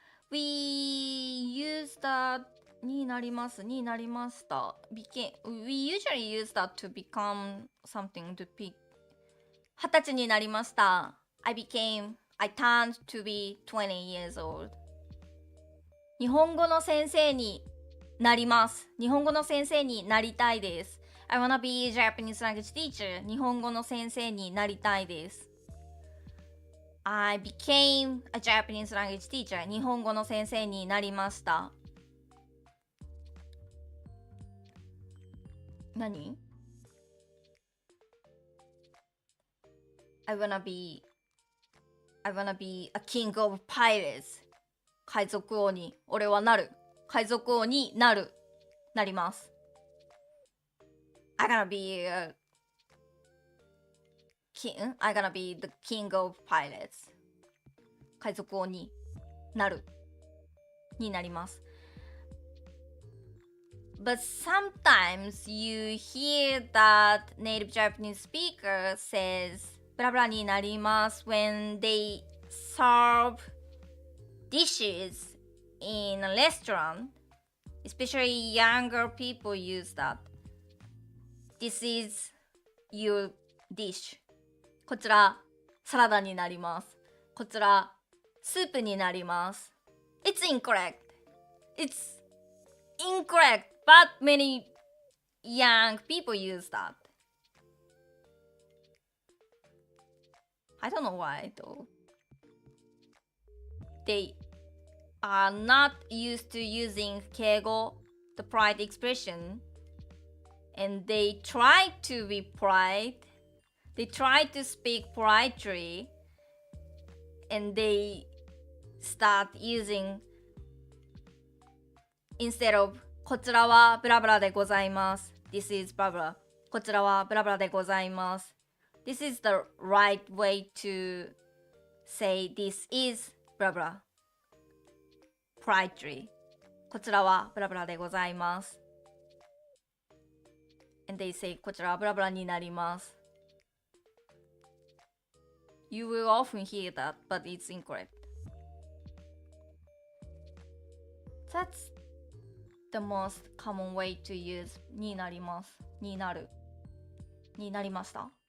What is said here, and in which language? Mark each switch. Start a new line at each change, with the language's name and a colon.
English: We use that
Japanese: になります。になりました。
English: We usually use that to become something to be
Japanese: 20歳になりました。
English: I turned to be 20 years old.
Japanese: 日本語の先生になります。日本語の先生になりたいです。
English: I wanna be a Japanese language teacher.
Japanese: 日本語の先生になりたいです。
English: I became a Japanese language teacher.
Japanese: 日本語の先生になりました。何？
English: I wanna be a king of pirates.
Japanese: 海賊王に俺はなる。海賊王になります。
English: I'm gonna be the king of pirates.
Japanese: 海賊王になります。
English: But sometimes you hear that native Japanese speaker says
Japanese: ブラブラになります
English: when they serve dishes in a restaurant. Especially younger people use that. This is your dish.
Japanese: こちらサラダになります。こちらスープになります。
English: It's incorrect. It's incorrect, but many young people use that. I don't know why though. They are not used to using keigo, the polite expression, and they try to be polite. They try to speak politely, and they start using instead of
Japanese: こちらはブラブラでございます。
English: This is ブラブラ。
Japanese: こちらはブラブラでございます。
English: This is the right way to say this is ブラブラ。
Japanese: politely こちらはブラブラでございます。
English: And they say
Japanese: こちらはブラブラになります。
English: You will often hear that, but it's incorrect. That's the most common way to use
Japanese: になります。になる。になりました。